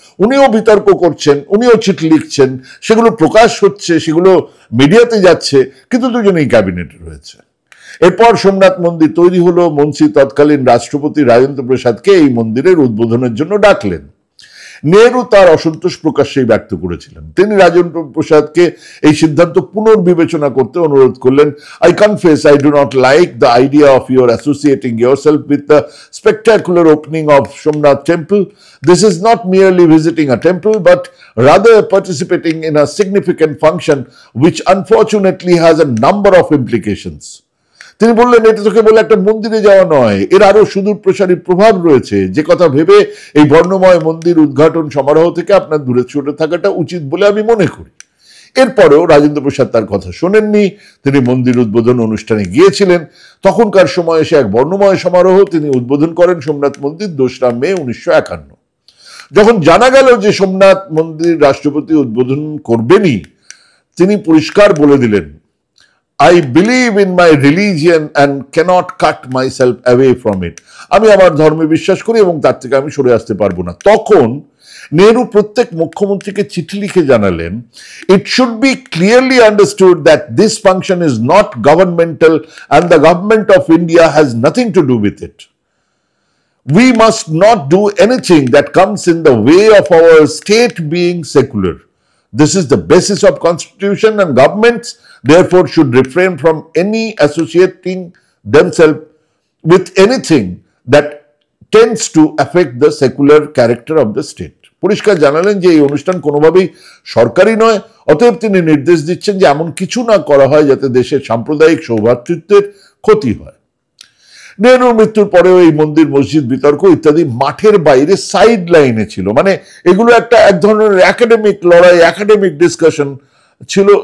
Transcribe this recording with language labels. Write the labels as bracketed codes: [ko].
[bn] উনিও বিতর্ক করছেন, উনিও চিঠি লিখছেন, সেগুলো প্রকাশ হচ্ছে, সেগুলো মিডিয়াতে যাচ্ছে, কিন্তু দুজনেই ক্যাবিনেটে রয়েছে। এরপর সোমনাথ মন্দির তৈরি হলো। মুন্সি তৎকালীন রাষ্ট্রপতি রাজেন্দ্র প্রসাদকে এই মন্দিরের উদ্বোধনের জন্য ডাকলেন। নেহরু তার অসন্তোষ প্রকাশ্যেই ব্যক্ত করেছিলেন। তিনি রাজেন্দ্র প্রসাদকে এই সিদ্ধান্ত পুনর্বিবেচনা করতে অনুরোধ করলেন। [en] I confess I do not like the idea of your associating yourself with the spectacular opening of Somnath temple. This is not merely visiting a temple, but rather participating in a significant function which unfortunately has a number of implications. [bn] তিনি বললেন, এটা তোকে বলে একটা মন্দিরে যাওয়া নয়, এর আরো সুদূর প্রসারী প্রভাব রয়েছে, যে কথা ভেবে এই বর্ণময় মন্দির উদ্ঘাটন সমারোহ থেকে আপনার দূরে সরে থাকাটা উচিত বলে আমি মনে করি। এরপরেও রাজেন্দ্র প্রসাদ তার কথা শোনেননি। তিনি মন্দির উদ্বোধন অনুষ্ঠানে গিয়েছিলেন। তখনকার সময়ে সে এক বর্ণময় সমারোহ তিনি উদ্বোধন করেন সোমনাথ মন্দির 2রা মে 1951। যখন জানা গেল যে সোমনাথ মন্দির রাষ্ট্রপতি উদ্বোধন করবেনই, তিনি পরিষ্কার বলে দিলেন, [en] I believe in my religion and cannot cut myself away from it. [bn] আমি আমার ধর্মে বিশ্বাস করি এবং তার থেকে আমি সরে আসতে পারবো না। তখন নেহরু প্রত্যেক মুখ্যমন্ত্রীকে চিঠি লিখে জানালেন, [en] it should be clearly understood that this function is not governmental and the government of India has nothing to do with it. We must not do anything that comes in the way of our state being secular. This is the basis of constitution, and governments therefore should refrain from any associating themselves with anything that tends to affect the secular character of the state. [bn] পরিষ্কার জানালেন যে এই অনুষ্ঠান কোনোভাবেই সরকারি নয়, অতএব তিনি নির্দেশ দিচ্ছেন যে এমন কিছু না করা হয় যাতে দেশের সাম্প্রদায়িক সৌভ্রাতৃত্বের ক্ষতি হয়। নেহরুর মৃত্যুর পরেও এই মন্দির মসজিদ বিতর্ক ইত্যাদি মাঠের বাইরে সাইড লাইনে ছিল, মানে এগুলো এক ধরনের একাডেমিক লড়াই, একাডেমিক ডিসকাশন ছিল।